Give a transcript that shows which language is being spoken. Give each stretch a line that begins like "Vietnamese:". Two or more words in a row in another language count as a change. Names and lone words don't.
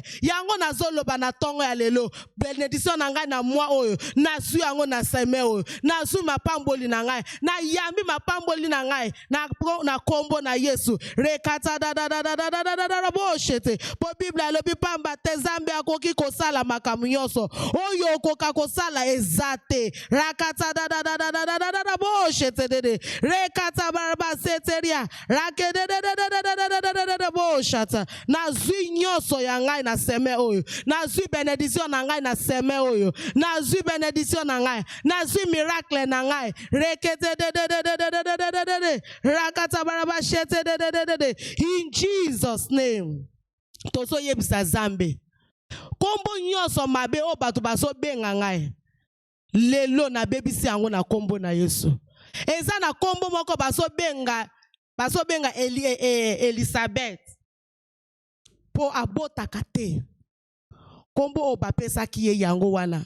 Lingala: Yango nazoloba na tongo ya lelo, benediction na ngai na mwa oyo nazwi yango na seme oyo, nazwi mapamboli na ngai, na yambi mapamboli na ngai na kombo na Yesu. Rekata da boshete. Po Bible alobi pamba te Zambe akoki kosala makambo nyonso oyo okoka kosala ezate. Rakata da boshete de rekata baraba seteria rakede de boshata. Nazwi nyonso ya ngai na seme oyo, nazwi benediction na ngai na seme oyo, nazwi benediction na ngai, nazwi miracle na ngai. Rekete de rakata baraba shete de.
English: In Jesus name
Lingala: toso yebisa Zambe kombo nyonso mabe o bato baso benga ngai lelo na bebisi yango na kombo na Yesu. Eza na kombo moko baso benga Elisabeth po abotaka te, kombo o bapesaki ye yango wana.